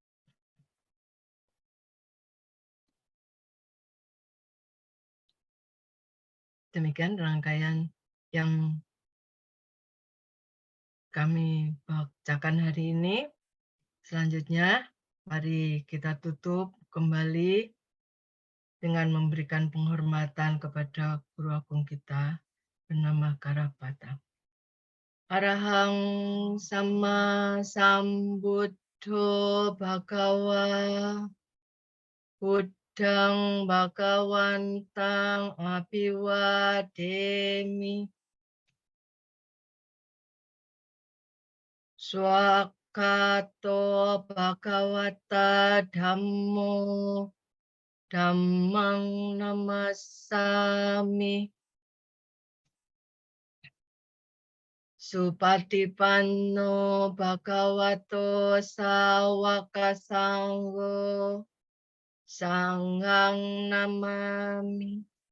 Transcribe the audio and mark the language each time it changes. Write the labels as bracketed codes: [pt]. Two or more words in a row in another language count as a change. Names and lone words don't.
[id] Demikian rangkaian yang kami bacakan hari ini. Selanjutnya, mari kita tutup kembali dengan memberikan penghormatan kepada Guru Agung kita bernama Karapata. [pi] Arahang sama sambuddho bhagawa buddhang bhagawantang abiwademi swakato bhagawata dhammo dhammang namasami Supatipanno bhagavato sawaka sangho sanghang namami.